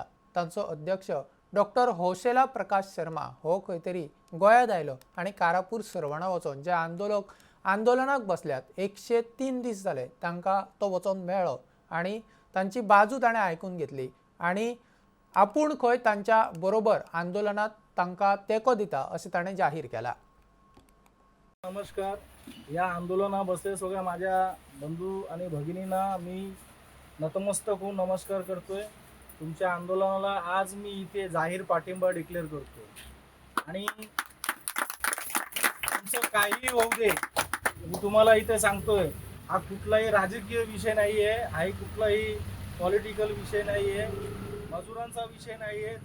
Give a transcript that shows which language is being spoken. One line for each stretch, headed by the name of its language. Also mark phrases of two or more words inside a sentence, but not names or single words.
Konkani: तांचो अध्यक्ष डॉक्टर हौसेला प्रकाश शर्मा हो खंय तरी गोंयांत आयलो आनी कारापूर सरवणा वचोन जे आंदोलनाक बसल्यात 103 दीस जाले तांकां तो वचोन मेळ्ळो आनी तांची बाजू ताणें आयकून घेतली आनी आपूण खंय तांच्या बरोबर आंदोलनात तांकां तेको दिता अशें ताणें जाहीर केला.
Marathi: नमस्कार. या आंदोलना बसले सगळ्या माझ्या बंधू आणि भगिनींना मी नतमस्तक होऊन नमस्कार करतोय. तुमच्या आंदोलनाला आज मी इथे जाहीर पाठिंबा डिक्लेअर करतोय आणि तुमचं काही होऊ दे मी तुम्हाला इथे सांगतोय, हा कुठलाही राजकीय विषय नाही आहे, हा कुठलाही पॉलिटिकल विषय नाही आहे, मजुरांचा विषय नाही आहे.